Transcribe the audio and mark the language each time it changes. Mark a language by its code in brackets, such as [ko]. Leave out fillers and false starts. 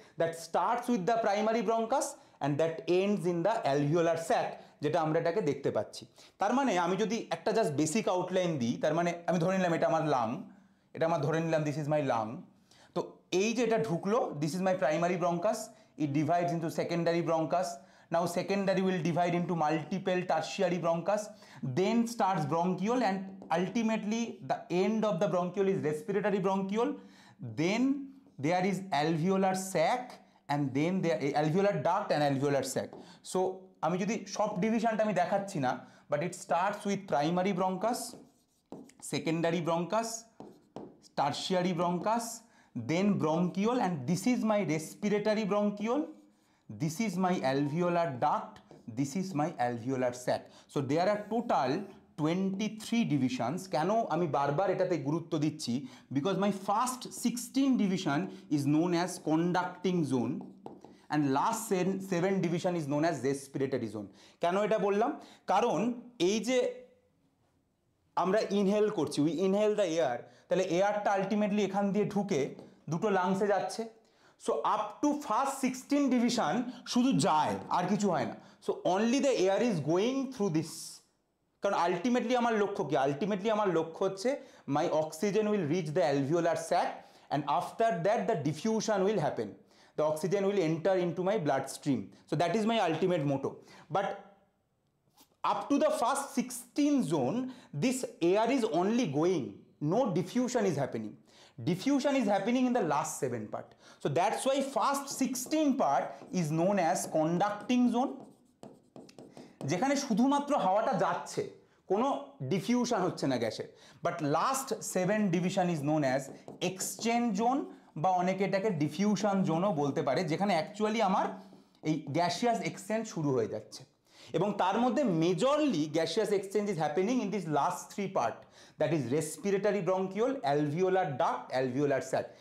[en] that starts with the primary bronchus and that ends in the alveolar sac, [bn] যেটা আমরা এটাকে দেখতে পাচ্ছি। তার মানে আমি যদি একটা জাস্ট বেসিক আউটলাইন দিই, তার মানে আমি ধরে নিলাম এটা আমার লাং, এটা আমার ধরে নিলাম [en] This is my lung. [bn] তো এই যে এটা ঢুকলো, [en] This is my primary bronchus, it divides into secondary bronchus. Now secondary will divide into multiple tertiary bronchus, then starts bronchiole, and ultimately the end of the bronchiole is respiratory bronchiole. Then there is alveolar sac, and then there alveolar duct and alveolar sac. So [bn] আমি যদি সব ডিভিশনটা আমি দেখাচ্ছি না, [en] but it starts with primary bronchus, secondary bronchus, tertiary bronchus, then bronchiole, and this is my respiratory bronchiole. This is my alveolar duct, this is my alveolar sac. So there are total 23 divisions. [bn] কেন আমি বারবার এটাতে গুরুত্ব দিচ্ছি? [en] Because my first 16 division is known as conducting zone, and last 7 division is known as respiratory zone. [bn] কেন এটা বললাম? কারণ এই যে আমরা ইনহেল করছি, [en] we inhale the air, [bn] তাহলে এয়ারটা আলটিমেটলি এখান দিয়ে ঢুকে দুটো লাংসে যাচ্ছে। [en] so up to first 16 division [bn] শুধু যায়, আর কিছু হয় না। [en] So only the air is going through this. [bn] কারণ আলটিমেটলি আমার লক্ষ্য কি? আলটিমেটলি আমার লক্ষ্য হচ্ছে [en] My oxygen will reach the alveolar sac and after that the diffusion will happen, the oxygen will enter into my blood stream. So that is my ultimate motto. But up to the first 16 zone, this air is only going, no diffusion is happening. Diffusion is happening in the last 7 part. So that's why first 16 part is known as conducting zone, [bn] যেখানে শুধুমাত্র হাওয়াটা যাচ্ছে, কোনো diffusion হচ্ছে না গ্যাসের। [en] but last 7 division is known as exchange zone, [bn] বা অনেকে এটাকে ডিফিউশন জোনও বলতে পারে, যেখানে অ্যাকচুয়ালি আমার এই গ্যাসিয়াস এক্সচেঞ্জ শুরু হয়ে যাচ্ছে। এবং তার মধ্যে majorly [en] Gaseous exchange is happening in this last 3 part, that is respiratory bronchiole, alveolar duct, alveolar sac.